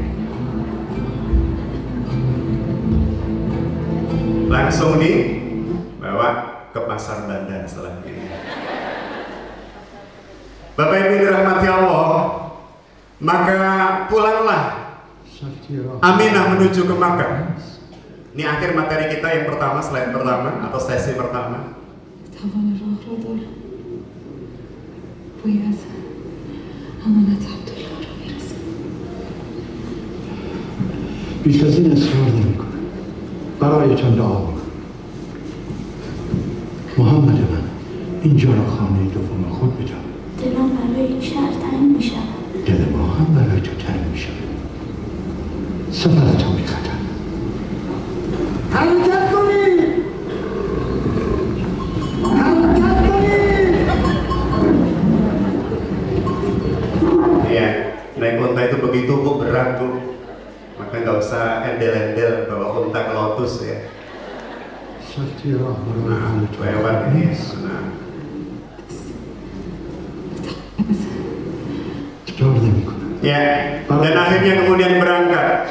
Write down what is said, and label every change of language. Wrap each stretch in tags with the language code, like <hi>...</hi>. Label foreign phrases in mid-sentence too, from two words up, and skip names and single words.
<id>Langsung dibawa ke pasar Bandar setelah ini. Bapak Ibu dirahmati Allah, maka pulanglah Aminah menuju ke Makkah. Ini akhir materi kita yang pertama, slide pertama atau sesi pertama.</id> <fa>بیش از این اصرار نمی‌کنم. برایتان دعا می‌کنم. محمد من اینجا را خانه دوم خود بدان. دلم برای این شهر تنگ می‌شود. دل ما هم برای تو تنگ می‌شود. سفرتان بی‌خطر. حرکت کنید! حرکت کنید!</fa> <id>Ya, naik unta itu begitu berat tuh. Maka nggak usah endel-endel bawa unta ke Lotus ya. Nah, lewat ini. Nah. Ya, dan akhirnya kemudian berangkat.</id>